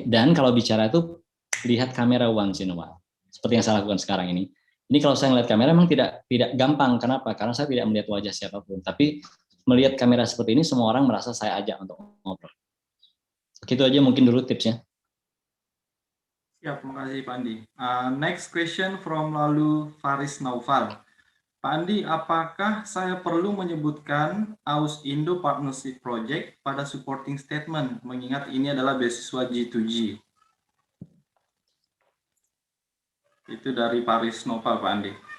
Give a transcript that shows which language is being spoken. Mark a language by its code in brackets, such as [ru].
[id] Dan kalau bicara itu, lihat kamera [en] once in a while. [id] Seperti yang saya lakukan sekarang ini. Ini kalau saya melihat kamera memang tidak gampang. Kenapa? Karena saya tidak melihat wajah siapapun. Tapi melihat kamera seperti ini, semua orang merasa saya ajak untuk ngobrol. Itu aja mungkin dulu tipsnya. Ya, terima kasih Pak Andi. [en] Next question from lalu Faris Naufal. [id] Pak Andi, apakah saya perlu menyebutkan AUS Indo Partnership Project pada supporting statement, mengingat ini adalah beasiswa G2G? Itu dari Faris Naufal, Pak Andi.